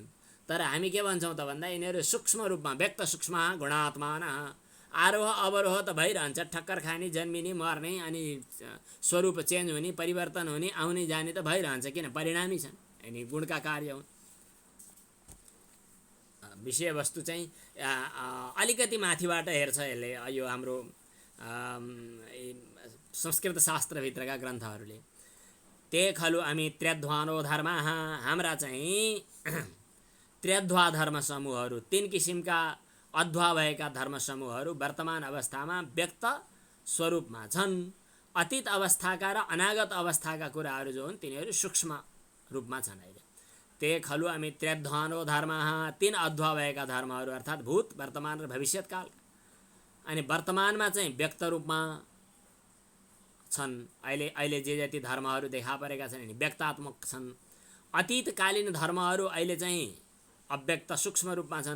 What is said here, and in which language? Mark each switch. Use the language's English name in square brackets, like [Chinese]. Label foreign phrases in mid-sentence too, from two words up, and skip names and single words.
[Nepali] तर हामी के भन्छौँ त भन्दा यिनीहरू सूक्ष्म रूपमा व्यक्त सूक्ष्म गुणात्मान आरोह अवरोह त भइरहन्छ। ठक्कर खाने, जन्मिने, मर्ने, अनि स्वरूप चेन्ज हुने, परिवर्तन हुने, आउने जाने त भइरहन्छ। किन? परिणामी छन्, अनि गुणका कार्य हुन्। विषयवस्तु चाहिँ अलिकति माथिबाट हेर्छ यसले, यो हाम्रो संस्कृत शास्त्रभित्रका ग्रन्थहरूले। [Sanskrit] ते खलु [Nepali] हामी [Sanskrit] त्र्यध्वानो धर्म, [Nepali] हाम्रा चाहिँ त्र्यध्वा धर्म समूहहरू, 3 किसिमका अध्वा भएका धर्म समूहहरू वर्तमान अवस्थामा व्यक्त स्वरूपमा छन्। अतीत अवस्थाका र अनागत अवस्थाका कुराहरू जो हुन् तिनीहरू सूक्ष्म रूपमा छन्। अहिले [Sanskrit] ते खलु [Nepali] हामी [Sanskrit] त्र्यध्वानो धर्म, [Nepali] 3 अध्वा भएका धर्महरू अर्थात् भूत, वर्तमान र भविष्यत्काल। अनि वर्तमानमा चाहिँ व्यक्त रूपमा छन्। अहिले जे जति धर्महरू देखा परेका छन् नि व्यक्तात्मक छन्। अतीतकालीन धर्महरू अहिले चाहिँ अव्यक्त सूक्ष्म रूपमा छन्।